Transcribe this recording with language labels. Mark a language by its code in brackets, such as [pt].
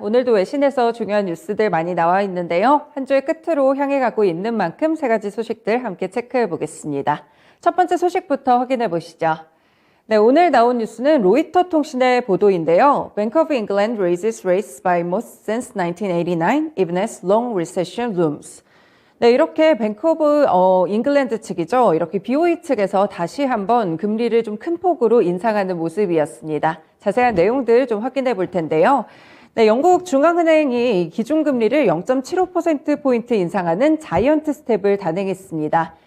[ko] 오늘도 외신에서 중요한 뉴스들 많이 나와 있는데요. 한 주의 끝으로 향해 가고 있는 만큼 세 가지 소식들 함께 체크해 보겠습니다. 첫 번째 소식부터 확인해 보시죠. 네, 오늘 나온 뉴스는 로이터 통신의 보도인데요. [en] Bank of England raises rates by most since 1989, even as long recession looms. [ko] 네, 이렇게 뱅크 오브 잉글랜드 측이죠. 이렇게 BOE 측에서 다시 한번 금리를 좀 큰 폭으로 인상하는 모습이었습니다. 자세한 내용들 좀 확인해 볼 텐데요. 네, 영국 중앙은행이 기준금리를 0.75%포인트 인상하는 자이언트 스텝을 단행했습니다.